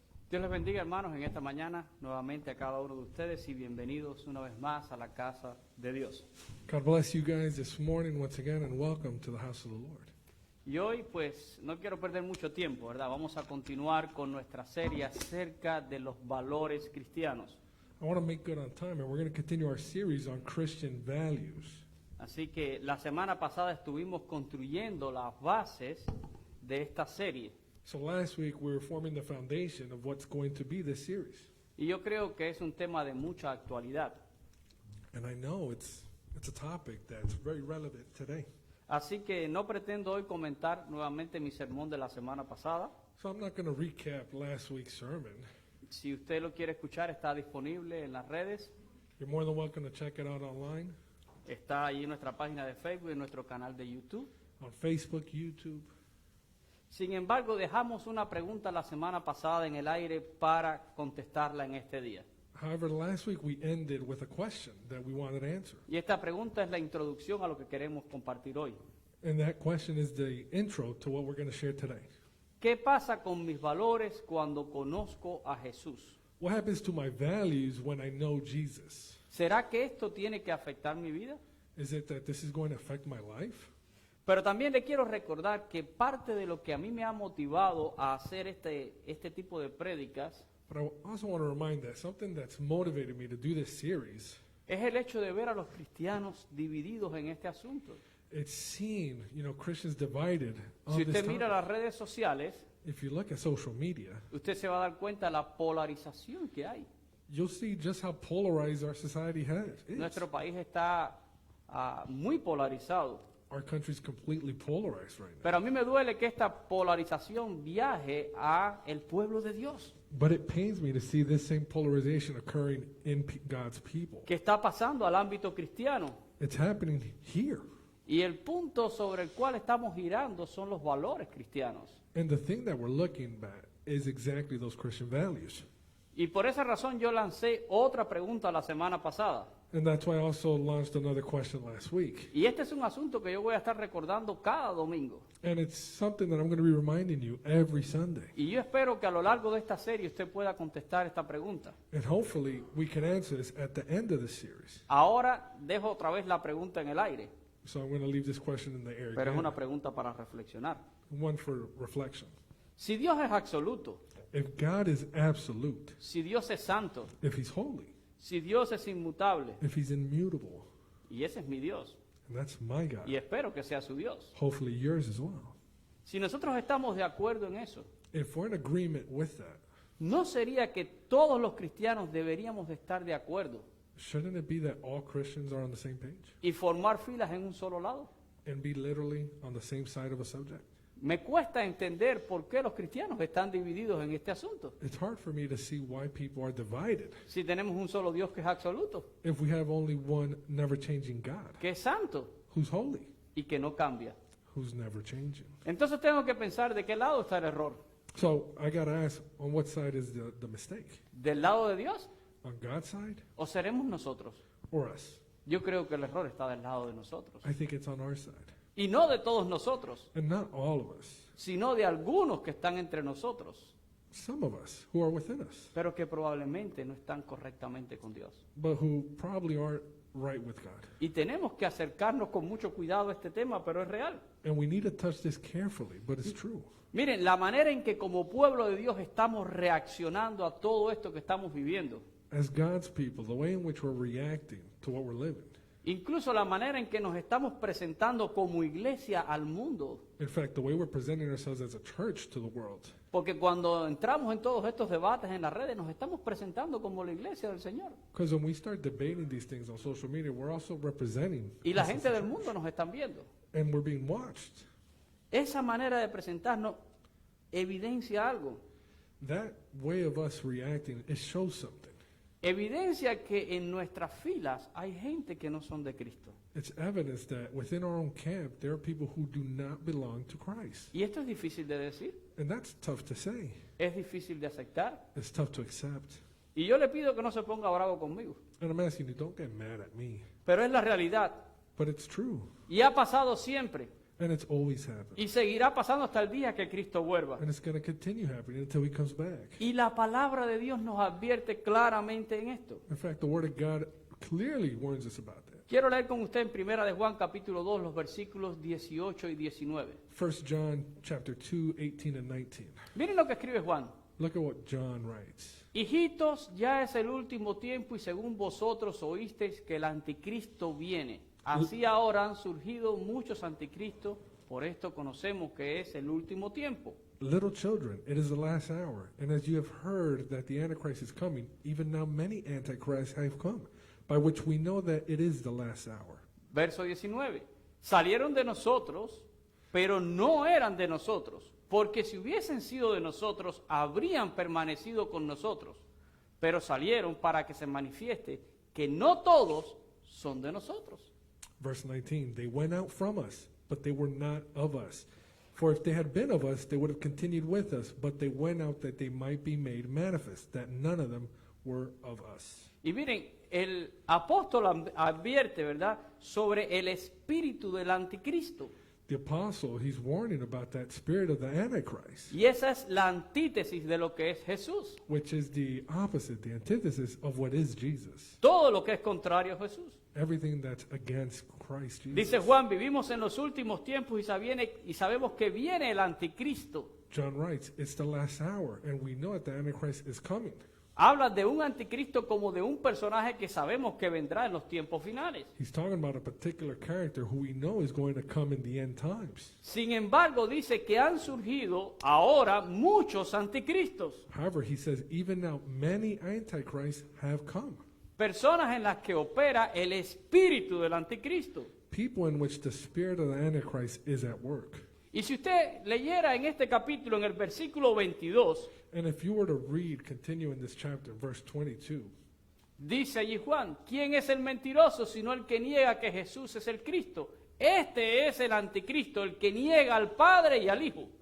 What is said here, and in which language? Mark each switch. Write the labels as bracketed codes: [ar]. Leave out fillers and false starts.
[es] Dios les bendiga, hermanos, en esta mañana, nuevamente a cada uno de ustedes y bienvenidos una vez más a la casa de Dios. [en] God bless you guys this morning once again and welcome to the house of the Lord. [es] Y hoy, pues, no quiero perder mucho tiempo, ¿verdad? Vamos a continuar con nuestra serie acerca de los valores cristianos. [en] I want to make good on time and we're going to continue our series on Christian values. [es] Así que la semana pasada estuvimos construyendo las bases de esta serie. [en] So last week we were forming the foundation of what's going to be this series. [es] Y yo creo que es un tema de mucha actualidad. [en] And I know it's a topic that's very relevant today. [es] Así que no pretendo hoy comentar nuevamente mi sermón de la semana pasada. [en] So I'm not going to recap last week's sermon. [es] Si usted lo quiere escuchar, está disponible en las redes. [en] You're more than welcome to check it out online, [es] Está ahí en nuestra página de Facebook y en nuestro canal de YouTube. [en] on Facebook, YouTube. [es] Sin embargo, dejamos una pregunta la semana pasada en el aire para contestarla en este día. [en] However, last week we ended with a question that we wanted to answer. [es] Y esta pregunta es la introducción a lo que queremos compartir hoy. [en] And that question is the intro to what we're going to share today. [es] ¿Qué pasa con mis valores cuando conozco a Jesús? [en] What happens to my values when I know Jesus? [es] ¿Será que esto tiene que afectar mi vida? [en] Is it that this is going to affect my life? [es] Pero también le quiero recordar que parte de lo que a mí me ha motivado a hacer este tipo de prédicas [en] But I also want to remind that something that's motivated me to do this series, [es] es el hecho de ver a los cristianos divididos en este asunto. [en] it's seen, Christians divided on [es] Si [en] this [es] usted mira [en] topic. [es] las redes sociales, [en] If you look at social media, [es] usted se va a dar cuenta de la polarización que hay. [en] you'll see just how polarized our society is. [es] Nuestro país está muy polarizado. [en] Our country's completely polarized right now. [es] Pero a mí me duele que esta polarización viaje a el pueblo de Dios. [en] But it pains me to see this same polarization occurring in God's people. [es] Que está pasando al ámbito cristiano. [en] It's happening here. [es] Y el punto sobre el cual estamos girando son los valores cristianos. [en] And the thing that we're looking at is exactly those Christian values. [es] Y por esa razón yo lancé otra pregunta la semana pasada. [en] And that's why I also launched another question last week. [es] Y este es un asunto que yo voy a estar recordando cada domingo. [en] And it's something that I'm going to be reminding you every Sunday. [es] Y yo espero que a lo largo de esta serie usted pueda contestar esta pregunta. [en] And hopefully we can answer this at the end of the series. [es] Ahora dejo otra vez la pregunta en el aire, [en] So I'm going to leave this question in the air [es] pero es [en] again. [es] una pregunta para reflexionar. [en] One for reflection. [es] Si Dios es absoluto, [en] If God is absolute, [es] si Dios es santo, [en] if He's holy, [es] si Dios es inmutable, [en] if He's immutable, [es] y ese es mi Dios, [en] and that's my God, [es] y espero que sea su Dios. [en] hopefully yours as well. [es] Si nosotros estamos de acuerdo en eso, [en] If we're in agreement with that, [es] ¿no sería que todos los cristianos deberíamos de estar de acuerdo [en] shouldn't it be that all Christians are on the same page [es] y formar filas en un solo lado? [en] and be literally on the same side of a subject? [es] Me cuesta entender por qué los cristianos están divididos en este asunto. [en] It's hard for me to see why people are divided [es] Si tenemos un solo Dios que es absoluto, [en] if we have only one never changing God [es] que es santo [en] who's holy, [es] y que no cambia. [en] who's never changing. [es] Entonces tengo que pensar de qué lado está el error. [en] So I got to ask, on what side is the mistake? [es] ¿Del lado de Dios [en] On God's side [es] o seremos nosotros? [en] or us? [es] Yo creo que el error está del lado de nosotros. [en] I think it's on our side. [es] Y no de todos nosotros, [en] And not all of us. [es] sino de algunos que están entre nosotros, [en] Some of us who are within us, [es] pero que probablemente no están correctamente con Dios. [en] but who probably aren't right with God. [es] Y tenemos que acercarnos con mucho cuidado a este tema, pero es real. [en] And we need to touch this carefully, but it's true. [es] Miren, la manera en que como pueblo de Dios estamos reaccionando a todo esto que estamos viviendo, [en] As God's people, the way in which we're reacting to what we're living, [es] incluso la manera en que nos estamos presentando como iglesia al mundo, [en] in fact, the way we're presenting ourselves as a church to the world, [es] porque cuando entramos en todos estos debates en las redes nos estamos presentando como la iglesia del Señor. [en] because when we start debating these things on social media, we're also representing [es] Y la [en] us as [es] gente [en] a [es] del [en] church. [es] mundo nos están viendo. [en] And we're being watched. [es] Esa manera de presentarnos evidencia algo. [en] That way of us reacting, it shows something. [es] Evidencia que en nuestras filas hay gente que no son de Cristo. [en] It's evidence that within our own camp, there are people who do not belong to Christ. [es] Y esto es difícil de decir, [en] And that's tough to say. [es] es difícil de aceptar. [en] It's tough to accept. [es] Y yo le pido que no se ponga bravo conmigo, [en] And I'm asking you, don't get mad at me. [es] pero es la realidad. [en] But it's true. [es] Y ha pasado siempre. [en] And it's always happened. [es] Y seguirá pasando hasta el día que Cristo vuelva. [en] And it's going to continue happening until he comes back. [es] Y la palabra de Dios nos advierte claramente en esto. [en] In fact, the Word of God clearly warns us about that. [es] Quiero leer con usted en Primera de Juan capítulo 2 los versículos 18 y 19. [en] 1 John chapter 2, 18 and 19. [es] Miren lo que escribe Juan. [en] Look at what John writes. [es] Hijitos, ya es el último tiempo y según vosotros oísteis que el anticristo viene. Así ahora han surgido muchos anticristos, por esto conocemos que es el último tiempo. [en] Little children, it is the last hour, and as you have heard that the Antichrist is coming, even now many Antichrists have come, by which we know that it is the last hour. [es] Verso 19. Salieron de nosotros, pero no eran de nosotros, porque si hubiesen sido de nosotros, habrían permanecido con nosotros. Pero salieron para que se manifieste que no todos son de nosotros. [en] Verse 19, they went out from us, but they were not of us. For if they had been of us, they would have continued with us, but they went out that they might be made manifest, that none of them were of us. [es] Y miren, el apóstol advierte, ¿verdad?, sobre el espíritu del anticristo. [en] The apostle, he's warning about that spirit of the Antichrist, [es] Y esa es la antítesis de lo que es Jesús. [en] which is the opposite, the antithesis of what is Jesus. [es] Todo lo que es contrario a Jesús. [en] Everything that's against Christ Jesus. [es] Dice Juan, vivimos en los últimos tiempos y sabemos que viene el anticristo. [en] John writes, it's the last hour, and we know that the Antichrist is coming. [es] Habla de un anticristo como de un personaje que sabemos que vendrá en los tiempos finales. [en] He's talking about a particular character who we know is going to come in the end times. [es] Sin embargo, dice que han surgido ahora muchos anticristos. [en] However, he says, even now many Antichrists have come. [es] Personas en las que opera el espíritu del anticristo. [en] People in which the spirit of the Antichrist is at work. [es] Y si usted leyera en este capítulo, en el versículo 22, [en] And if you were to read, continue in this chapter, verse 22, [es] dice allí Juan, ¿quién es el mentiroso sino el que niega que Jesús es el Cristo? Este es el anticristo, el que niega al Padre y al Hijo.